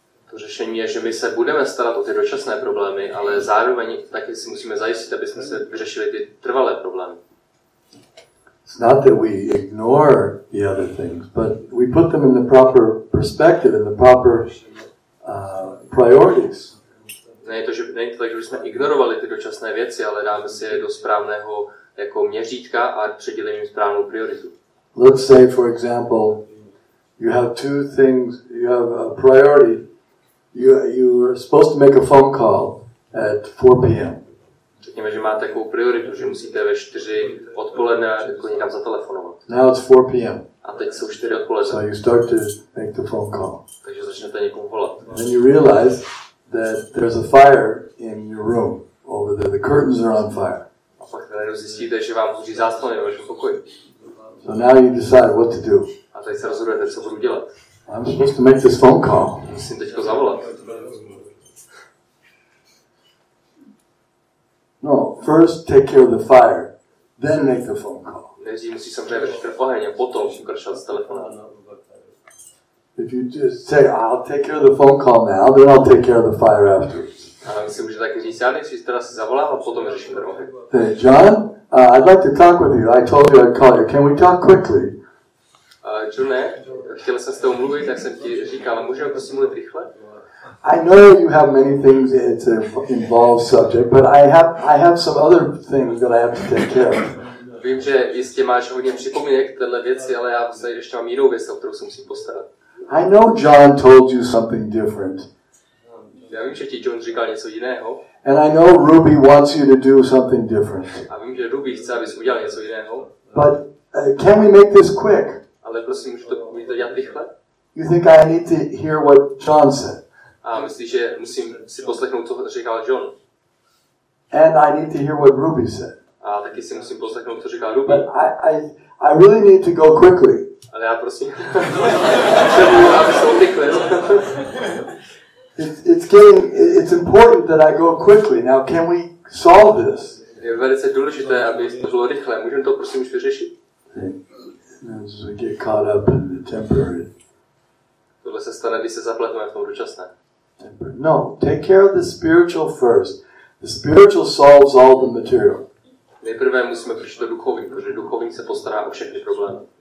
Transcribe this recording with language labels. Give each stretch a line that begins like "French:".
Czech: To řešení je, že my se budeme starat o ty dočasné problémy, ale zároveň taky si musíme zajistit, aby jsme se vyřešili ty trvalé problémy.
English: It's not that we ignore the other things, but we put them in the proper perspective, in the proper priorities.
Czech: Není to tak, že bychom ignorovali ty dočasné věci, ale dáme si je do správného jako měřítka a předělíme jim správnou prioritu.
English: Let's say, for example, you have two things, you have a priority. You are supposed to make a phone call at 4 p.m.
Czech: Řekněme, že máte takovou prioritu, že musíte ve 4 odpoledne jako někam zatelefonovat.
English: Now it's 4 p.m.
Czech: A teď jsou 4 odpoledne.
English: So you start to make the phone call.
Czech: Takže začnete někomu volat.
English: And you realize that there's a fire in your room over there. The curtains are on fire.
Czech: A pak najednou zjistíte, že vám hoří záclony ve vašem pokoji.
English: So now you decide what to do.
Czech: A teď se rozhodujete, co budu dělat.
English: I'm supposed to make this phone call.
Czech: Musím teďko zavolat.
English: No, first take care of the fire, then make the phone call.
Czech: Nejdřív musí samozřejmě vyřešit oheň a potom pokračovat s telefonem.
English: If you just say, I'll take care of the phone call now, then I'll take care of the fire afterwards.
Czech: A my si můžete taky říct, já nejdřív teda si zavolám a potom vyřeším ten oheň.
English: Hey, John, I'd like to talk with you. I told you I'd call you. Can we talk quickly?
Czech: Johne, chtěl jsem s tebou mluvit, tak jsem ti říkal, můžeme prosím mluvit rychle?
English: I know you have many things. It's an involved subject, but I have some other things that I have to take care of.
Czech: Vím, že jistě máš hodně připomínek k téhle věci, ale já vlastně ještě mám jinou věc, o kterou se musím postarat.
English: I know John told you something different.
Czech: Já vím, že ti John říkal něco jiného.
English: And I know Ruby wants you to do something different.
Czech: A vím, že Ruby chce, abys udělal něco jiného.
English: But can we make this quick?
Czech: Ale prosím, můžu to dělat rychle?
English: You think I need to hear what John said?
Czech: A myslíš, že musím si poslechnout, co říkal John?
English: And I need to hear what Ruby said.
Czech: A taky si musím poslechnout, co říkal Ruby.
English: But I really need to go quickly. Ale já prosím, potřebuji, aby se urychlil. It's important that I go quickly. Now, can we solve this?
Czech: Je velice důležité, aby to bylo rychle. Můžeme to prosím už vyřešit?
English: As we get caught up in the temporary.
Czech: Tohle se stane, když se zapleteme v tom dočasné.
English: No, take care of the spiritual first. The spiritual solves all the material.
Czech: Nejprve musíme přijít do duchovní, protože duchovní se postará o všechny problémy.